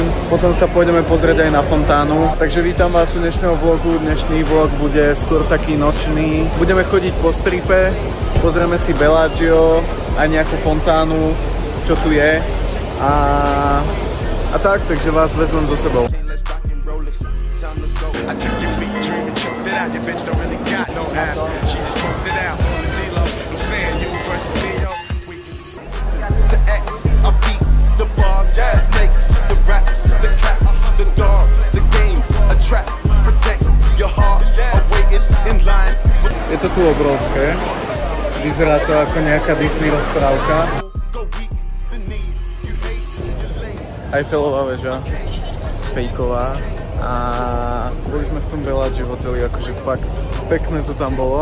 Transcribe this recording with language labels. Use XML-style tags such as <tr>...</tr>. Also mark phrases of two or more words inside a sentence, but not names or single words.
<sk>Potom sa pôjdeme pozrieť aj na fontánu. Takže vítam vás u dnešného vlogu. Dnešný vlog bude skôr taký nočný. Budeme chodiť po stripe, pozrieme si Bellagio, aj nejakú fontánu, čo tu je. A tak, takže vás vezmem so sebou.</sk> <en>I took your weak dream and choked it out. Your bitch don't really got no ass. She just poked it out on the D-Lo. I'm saying you versus me, yo. To X, I beat the bars, the snakes, the rats, the cats, the dogs, the games, a trap, protect your heart. I'm waiting in line.</en> <sk>Je to tu obrovské. Vyzerá to ako nejaká Disney rozprávka. Eiffelová väža, fejková. A boli sme v tom Bellagio hoteli, akože fakt pekné to tam bolo.</sk>